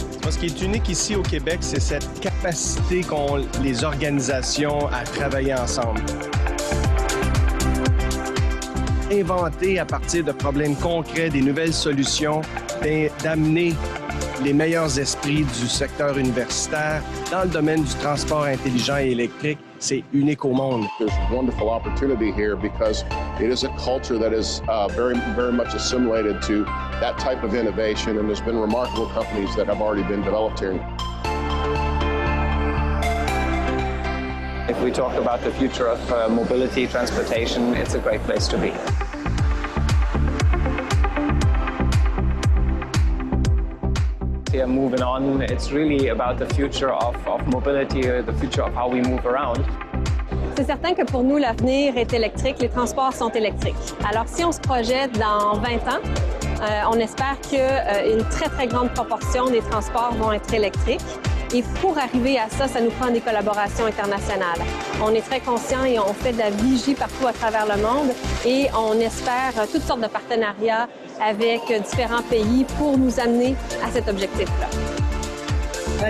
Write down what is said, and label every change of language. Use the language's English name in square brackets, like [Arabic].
[French] Ce qui est unique ici au Québec, c'est cette capacité qu'ont les organisations à travailler ensemble. Inventer à partir de problèmes concrets des nouvelles solutions, d'amener les meilleurs esprits du secteur universitaire dans le domaine du transport intelligent et électrique, c'est unique au monde. [English] There's a wonderful opportunity here because it is a culture that is very much assimilated to that type of innovation, and there's been remarkable companies that have already been developed here. If we talk about the future of mobility, transportation, it's a great place to be. Yeah, moving on, it's really about the future of mobility, the future of how we move around. [French] C'est certain que pour nous, l'avenir est électrique, les transports sont électriques. Alors, si on se projette dans 20 ans, on espère qu'une très, très grande proportion des transports vont être électriques. Et pour arriver à ça, ça nous prend des collaborations internationales. On est très conscients et on fait de la vigie partout à travers le monde et on espère toutes sortes de partenariats avec différents pays pour nous amener à cet objectif-là.